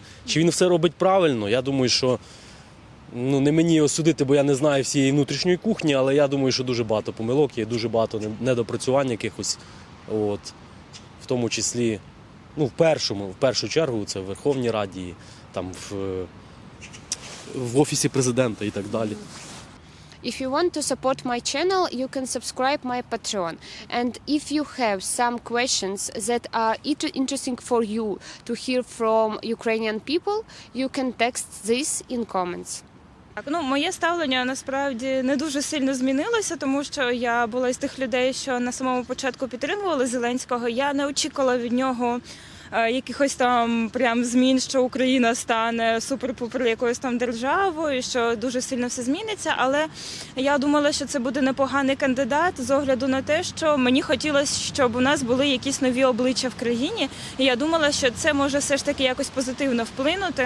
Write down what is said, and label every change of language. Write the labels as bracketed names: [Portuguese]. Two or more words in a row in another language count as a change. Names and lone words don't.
[Ukrainian] Чи він все робить правильно? Я думаю, що не мені осудити, бо я не знаю всієї внутрішньої кухні, але я думаю, що дуже багато помилок є, дуже багато недопрацювань якихось. В тому числі, в першу чергу, це в Верховній Раді, там в Офісі Президента і так далі. [English] If you want to support my channel, you can subscribe my Patreon. And if you have some questions that are interesting for you to hear from Ukrainian people, you can text this in comments. [Ukrainian] Моє ставлення насправді не дуже сильно змінилося, тому що я була із тих людей, що на самому початку підтримували Зеленського. Я не очікувала від нього якихось там прям змін, що Україна стане супер-пупер якоюсь там державою, що дуже сильно все зміниться, але я думала, що це буде непоганий кандидат з огляду на те, що мені хотілося, щоб у нас були якісь нові обличчя в країні, і я думала, що це може все ж таки якось позитивно вплинути.